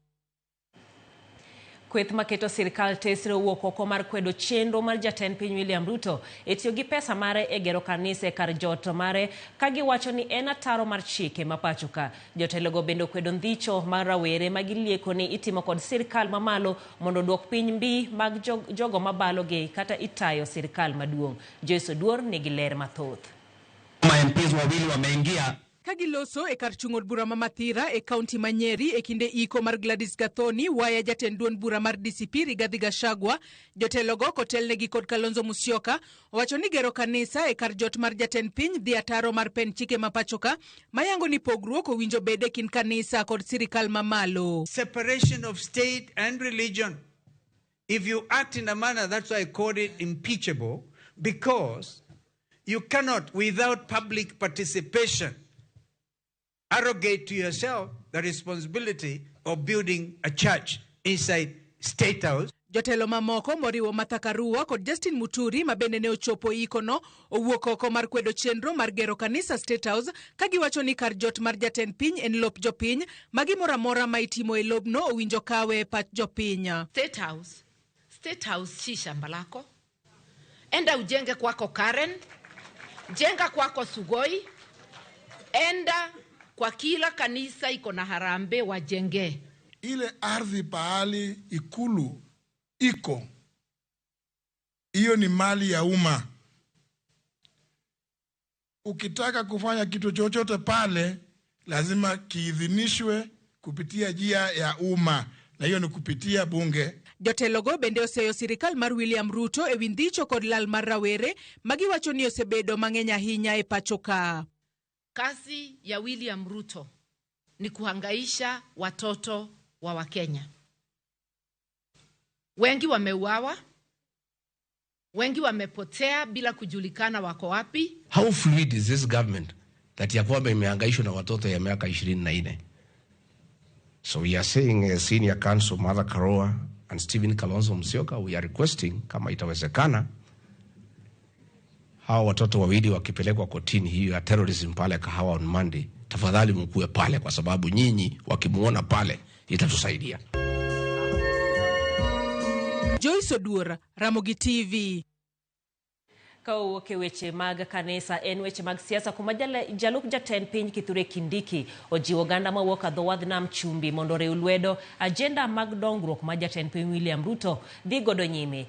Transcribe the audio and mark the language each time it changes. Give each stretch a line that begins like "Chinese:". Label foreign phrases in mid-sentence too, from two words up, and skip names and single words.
Luo (Kenya and Tanzania): Kweth maketo sirkal tesre wuok oko mar kwedo chenro mar jatend piny William Ruto etiyo gi pesa mare e gero kanisa kar jot mare ka giwacho ni en ataro mar chike mapacho ka. Jotelogo bende kwedo ndhicho mar rawere magilieko ni itimo kod sirkal mamalo mondo duok piny mbi mag jogo mabalogi kata itayo sirkal maduong'. Joyce Oduor nigi ler mathoth.
Swahili: MPs wawili wameingia
Luo (Kenya and Tanzania): Kagiloso e kar chung'od bura ma Mathira e kaunti ma Nyeri e kinde iko mar Gladys Gathoni waya jatend duond bura mar DCP Rigathi Gachagua, jotelogo kotelnegi kod Kalonzo Musyoka owacho ni gero kanisa e kar jot mar jatend piny dhi ataro mar pen chike ma pachoka mayango ni pogruok owinjo bede kin kanisa kod sirikal mamalo.
English: Separation of state and religion. If you act in a manner, that's why I called it impeachable, because you cannot, without public participation, arrogate to yourself the responsibility of building a church inside State House.
Luo (Kenya and Tanzania): Jotelo mamoko moriwo Martha Karua kod Justin Muturi mabende ne ochopo ikono owuok oko mar kwedo chenro mar gero kanisa State House kagiwacho ni kar jot mar jatend piny en lop jopiny magimora mora ma itimo e lobno owinjo kawe pach jopiny.
Swahili: State House si shamba lako. Enda ujenge kwako Karen, jenga kwako Sugoi, enda kwa kila kanisa iko na harambe wajenge. Ile ardhi pahali ikulu iko, hiyo ni mali ya umma. Ukitaka kufanya kitu chochote pale, lazima kiidhinishwe kupitia njia ya umma, na hiyo ni kupitia bunge.
Luo (Kenya and Tanzania): Jotelogo bende oseyo sirikal mar William Ruto e windicho kod lal mar rawere magiwacho ni osebedo mang'eny ahinya e pachoka.
Swahili: Kazi ya William Ruto ni kuhangaisha watoto wa Wakenya. Wengi wameuawa, wengi wamepotea bila kujulikana wako wapi.
English: How fluid is this government that
Swahili: ya kwamba imehangaishwa na watoto ya miaka 24?
English: So we are saying as senior counsel Martha Karua and Stephen Kalonzo Musyoka, we are requesting
Swahili: kama itawezekana hawa watoto wawili wakipelekwa kotini hiyo ya terrorism pale Kahawa
English: on Monday,
Swahili: tafadhali mkuwe pale kwa sababu nyinyi wakimuona pale itatusaidia.
Luo (Kenya and Tanzania): Joyce Oduor, Ramogi TV. Kauoke weche mag kanisa en weche mag siasa kuma jalup jatend piny Kithure Kindiki ojiwo oganda mawuok adhowadh nam chumbi mondo oriw lwedo agenda mag dongruok ma jatend piny William Ruto dhi godo nyime.